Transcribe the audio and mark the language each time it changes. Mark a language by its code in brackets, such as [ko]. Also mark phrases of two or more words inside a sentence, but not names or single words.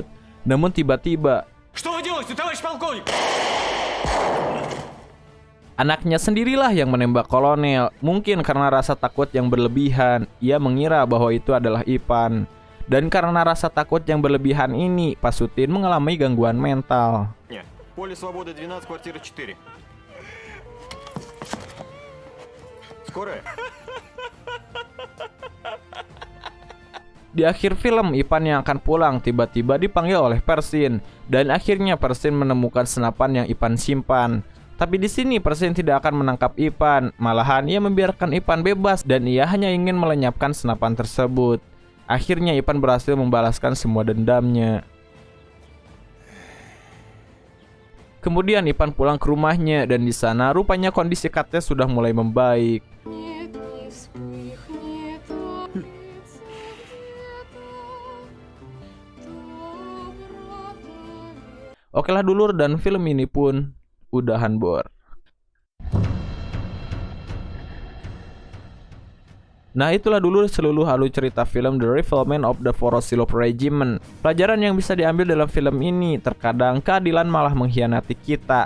[id] Namun tiba-tiba, anaknya sendirilah yang menembak kolonel. Mungkin karena rasa takut yang berlebihan, ia mengira bahwa itu adalah Ipan. Dan karena rasa takut yang berlebihan ini, Pasutin mengalami gangguan mental. [ru] Поле Свободы 12, квартира 4. Скорая? [id] Di akhir film, Ipan yang akan pulang tiba-tiba dipanggil oleh Persin, dan akhirnya Persin menemukan senapan yang Ipan simpan. Tapi di sini Persin tidak akan menangkap Ipan, malahan ia membiarkan Ipan bebas dan ia hanya ingin melenyapkan senapan tersebut. Akhirnya Ipan berhasil membalaskan semua dendamnya. Kemudian Ipan pulang ke rumahnya dan di sana rupanya kondisi Katya sudah mulai membaik. [ru] Нет ни вспых, нету лиц света. [id] Oke lah dulur, dan film ini pun udahan bor. Nah itulah dulu seluruh alur cerita film The Revelation of the Voroshilov Regiment. Pelajaran yang bisa diambil dalam film ini, terkadang keadilan malah mengkhianati kita.